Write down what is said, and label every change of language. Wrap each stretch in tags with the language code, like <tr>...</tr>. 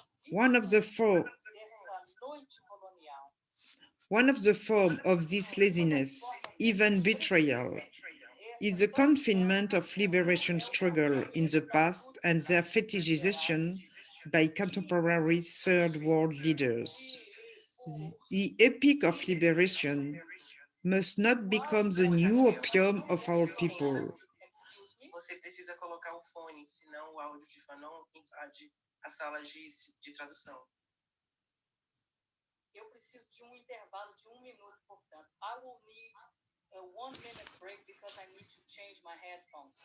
<en>One of the forms of this laziness, even betrayal, is the confinement of liberation struggle in the past and their fetishization by contemporary third world leaders. The epic of liberation must not become the new opium of our people.</en> <pt>Você precisa colocar o fone, senão o áudio de Fanon invade as salas de tradução. Eu preciso de intervalo de minuto, portanto.</pt> <en>I will need a 1 minute break because I need to change my headphones.</en>